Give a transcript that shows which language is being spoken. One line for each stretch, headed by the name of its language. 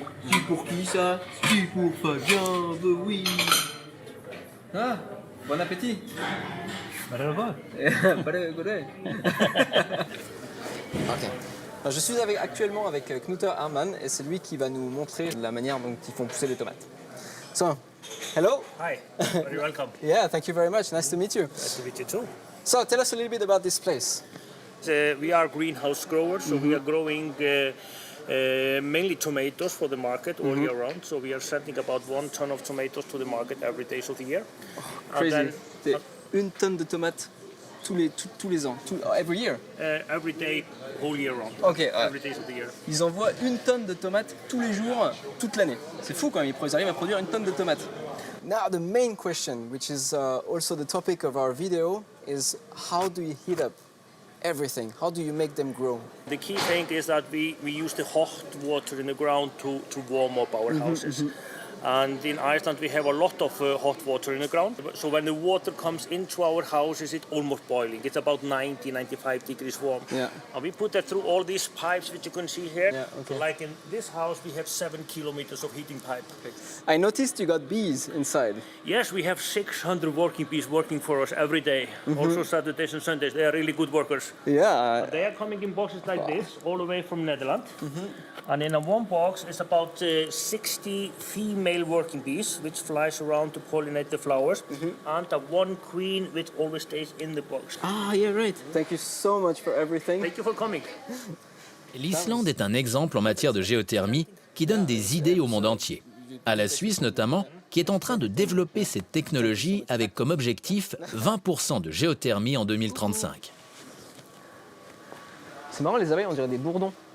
French: C'est pour qui ça? C'est pour Fabien, oui. Ah, bon appétit. Ok. Je suis actuellement avec Knut Arman et c'est lui qui va nous montrer la manière dont ils font pousser les tomates.
English: So, hello. Hi, very welcome. Yeah, thank you very much. Nice to meet you. Nice to meet you too. So, tell us a little bit about this place. We are greenhouse growers, so we are growing mainly tomatoes for the market all year round. So we are sending about 1 ton of tomatoes to the market every day of the year. Crazy.
French: C'est 1 tonne de tomates tous les ans,
English: every year. Every day, whole year round. Ok. Every day of the year.
French: Ils envoient 1 tonne de tomates tous les jours, toute l'année. C'est fou quand même, ils arrivent à produire 1 tonne de tomates.
English: Now the main question, which is also the topic of our video, is how do you heat up everything? How do you make them grow? The key thing is that we use the hot water in the ground to warm up our houses. And in Iceland we have a lot of hot water in the ground. So when the water comes into our houses, it's almost boiling. It's about 90-95 degrees warm. Yeah. And we put that through all these pipes which you can see here. Yeah, okay. Like in this house we have 7 kilometers of heating pipe. I noticed you got bees inside. Yes, we have 600 working bees working for us every day. Also Saturdays and Sundays. They are really good workers. Yeah. They are coming in boxes like this, all the way from Netherlands. And in one box is about 60 female working bees, which flies around to pollinate the flowers, and one queen which always stays in the box. Ah, yeah, right. Thank you so much for everything. Thank you for coming.
French: L'Islande est un exemple en matière de géothermie qui donne des idées au monde entier. À la Suisse notamment, qui est en train de développer cette technologie avec comme objectif 20% de géothermie en 2035. C'est marrant, les abeilles, on dirait des bourdons.